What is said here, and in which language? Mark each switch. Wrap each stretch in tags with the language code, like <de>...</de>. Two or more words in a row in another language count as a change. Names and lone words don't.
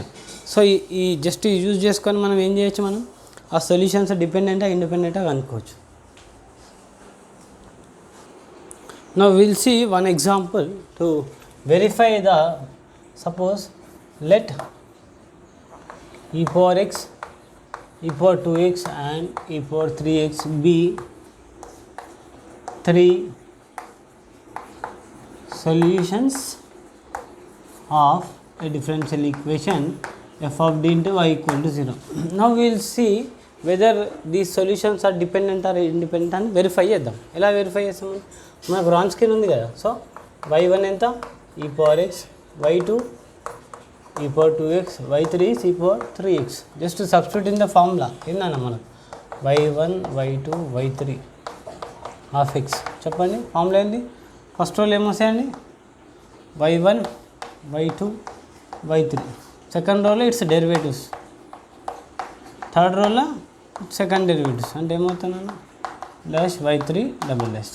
<te>సో ఈ జస్ట్ యూజ్ చేసుకొని మనం ఏం చేయొచ్చు, మనం ఆ సొల్యూషన్స్ డిపెండెంటా ఇండిపెండెంటా కనుక్కోవచ్చు.</te> <en>now will see one example to verify the, suppose లెట్ e⁻x e⁻2x and e⁻3x be 3 solutions of a differential equation f of d into y equal to 0. Now we will see whether these solutions are dependent or independent</en> <te>అని వెరిఫై చేద్దాం. ఎలా వెరిఫై చేస్తాం, మనకు Wronskian ఉంది కదా. సో y1 ఎంత,</te> <en>e⁻x, y2 e⁻2x, y3 is e⁻3x. Just substitute in the formula</en> <te>ఏందన్నా మనకు</te> <en>y1 y2 y3 ఆఫ్ x.</en> <te>చెప్పండి ఫార్ములా ఏంది, ఫస్ట్ రోలో ఏమొస్తాయండి, y1 y2 y3, సెకండ్ రోలో</te> <en>its derivatives,</en> <te>థర్డ్ రోలో</te> <en>second derivatives</en> <te>అంటే ఏమవుతుందన్న డాష్ y3</te> <en>double dash.</en>